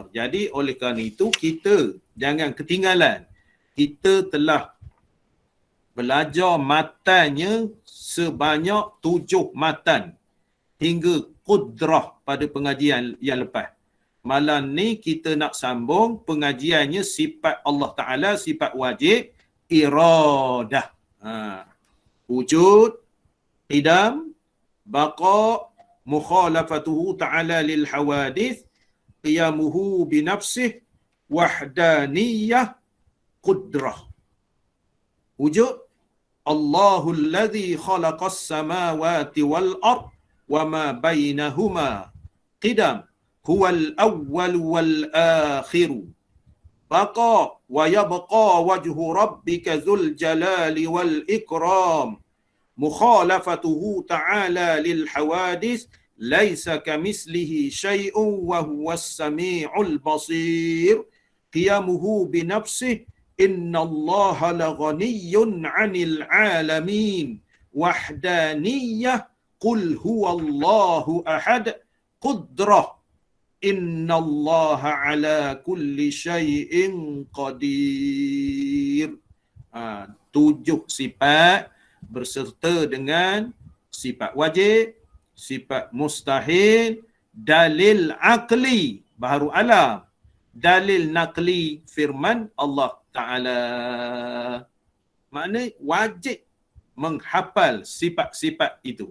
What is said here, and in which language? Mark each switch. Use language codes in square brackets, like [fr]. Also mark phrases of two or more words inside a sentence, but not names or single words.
[ms] Jadi oleh kerana itu kita jangan ketinggalan. Kita telah belajar matannya sebanyak 7 matan hingga qudrah pada pengajian yang lepas. Malam ni kita nak sambung pengajiannya sifat Allah Ta'ala, sifat wajib, iradah. [ar] وجود، قدم، بقاء، مخالفته تعالى للحوادث، قيامه بنفسه، وحدانية، قدرة. وجود، الله الذي خلق السماوات والأرض وما بينهما. قدم، هو الأول والآخر. بقاء ويبقى وجه ربك ذو الجلال والإكرام. مخالفته تعالى للحوادث, ليس كمثله شيء وهو السميع البصير. قيامه بنفسه، إن الله لغني عن العالمين. وحدانية، قل هو الله أحد. قدرة، إن الله على كل شيء قدير. [ms] 7 sifat berserta dengan sifat wajib, sifat mustahil, dalil akli baharu alam, dalil nakli firman Allah Ta'ala. Maknanya wajib menghafal sifat-sifat itu.